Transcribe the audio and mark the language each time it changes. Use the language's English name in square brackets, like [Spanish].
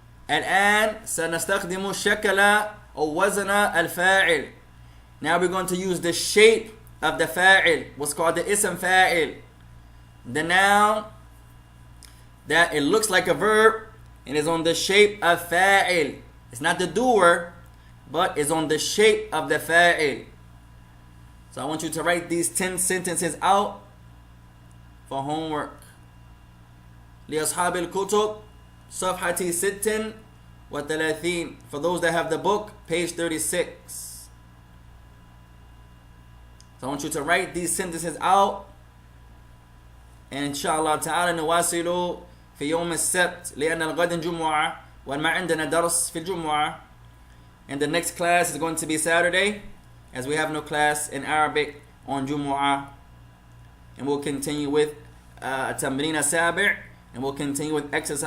[Arabic] الآن سنستخدم الشكل أو وزن الفاعل. [English] Now we're going to use the shape of the fa'il, what's called the ism fa'il. The noun that it looks like a verb and is on the shape of fa'il. It's not the doer, but it's on the shape of the fa'il. So I want you to write these 10 sentences out for homework. [Arabic] لأصحاب الكتب صفحة 36. [English] For those that have the book, page 36. So I want you to write these sentences out. [Arabic] And inshallah تعالى نواصل في يوم السبت لأن الغد جمعة وما عندنا درس في الجمعة. [English] And the next class is going to be Saturday, as we have no class in Arabic on Jumu'ah. And we'll continue with [Arabic] التمرين السابع, [English] and we'll continue with exercise